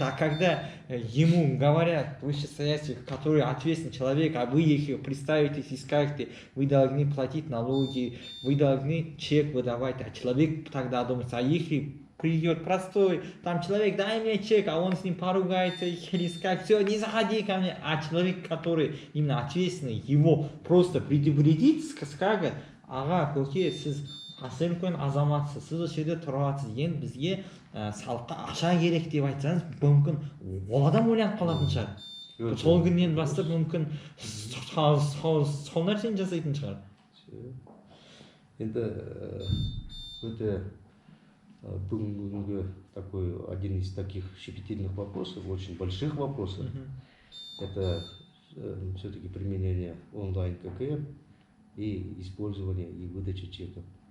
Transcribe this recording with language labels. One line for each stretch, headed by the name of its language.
Russian: А когда ему говорят вышестоящих, который ответственный человек, а вы их представитесь и скажете, вы должны платить налоги, вы должны чек выдавать, а человек тогда думает, а если придет простой, там человек, дай мне чек, а он с ним поругается или скажет, все, не заходи ко мне, а человек, который именно ответственный, его просто предупредить, скажет, ага,
Kazakh: көке, сіз қасен қойын азаматсыз, сіз осы жерде тұрасыз, енді бізге салыққа ақша керек деп айтсаңыз, мүмкін ол адам ойланып қалатын шығар. Сол күннен бастап мүмкін сол нәрсені жасайтын шығар.
Russian: Это бүгінгі такой один из таких щепетильных вопросов, очень больших вопросов. Это все-таки применение онлайн ККМ и использование и выдача чеков.